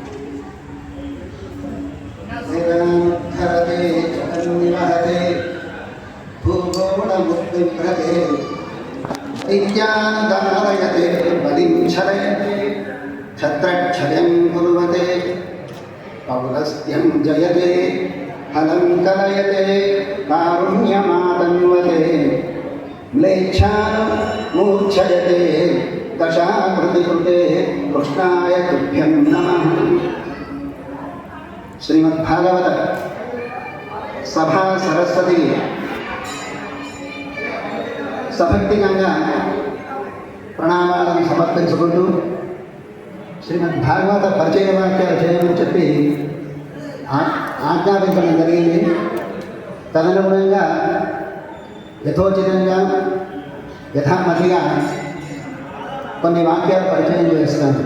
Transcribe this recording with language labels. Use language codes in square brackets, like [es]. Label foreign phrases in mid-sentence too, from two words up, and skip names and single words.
[sa] वेदानुद्धरते जगन्निवहते भूगोळमुद्बिभ्रते विज्ञानदारयते बलिं छलयते छत्रक्षयं कुर्वते पौलस्त्यं जयते फलं कलयते कारुण्यमातन्वते म्लेच्छान् मूर्छयते दशाकृतिकृते कृष्णाय तुभ्यं नमः। श्रीमद्भागवत सभा सरस्वती [te] సభక్తికంగా ప్రణామాలను సమర్పించుకుంటూ శ్రీమద్భాగవత పరిచయ వాక్యాలు చేయమని చెప్పి ఆజ్ఞాపించడం జరిగింది. తదనుగుణంగా యథోచితంగా యథామతిగా కొన్ని వాక్యాలు పరిచయం చేస్తాను.